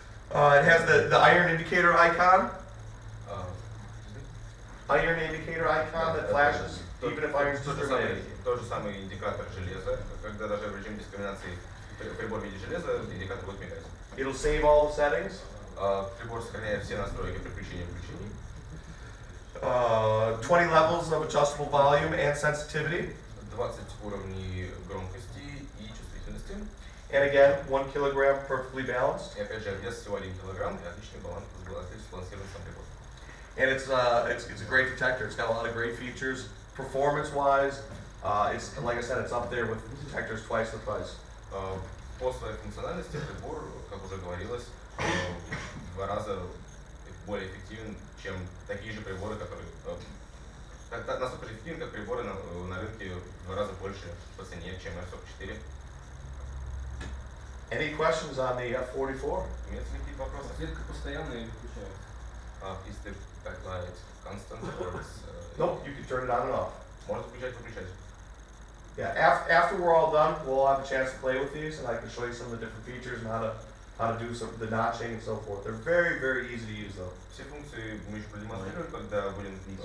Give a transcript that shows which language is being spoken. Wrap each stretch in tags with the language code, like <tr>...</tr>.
<en>It has the iron indicator icon. Iron indicator icon that flashes even if iron is discriminated.</en> <ru>Тот же самый индикатор железа, когда даже в режиме дискриминации прибор в виде железа, индикатор будет мигать.</ru> <en>It'll save all the settings.</en> <ru>Прибор сохраняет все настройки при включении и выключении.</ru> <en>20 levels of adjustable volume and sensitivity.</en> <ru>20 уровней громкости и чувствительности.</ru> <en>And again, 1 kilogram perfectly balanced.</en> <ru>И опять же, вес всего 1 килограмм и отличный баланс, сбалансирован сам прибор.</ru> <en>And it's a great detector. It's got a lot of great features. Performance-wise, it's like I said, it's up there with detectors twice the price.</en> <ru>По своей функциональности прибор, как уже говорилось, в 2 раза более эффективен, чем такие же приборы, которые настолько же эффективны, как приборы на рынке в 2 раза больше по цене, чем F44.</ru> <en>Any questions on the F44?</en> <ru>Имеются ли какие-то вопросы? Подсветка постоянная или включается?</ru> <en>Is the backlight constant or it's... Nope, you can turn it on and off.</en> <ru>Можно включать, выключать.</ru> <en>Yeah, after we're all done, we'll have a chance to play with these, and I can show you some of the different features and how to do some the notching and so forth. They're very, very easy to use, though.</en> <ru>Все функции мы еще продемонстрируем, когда будем...</ru>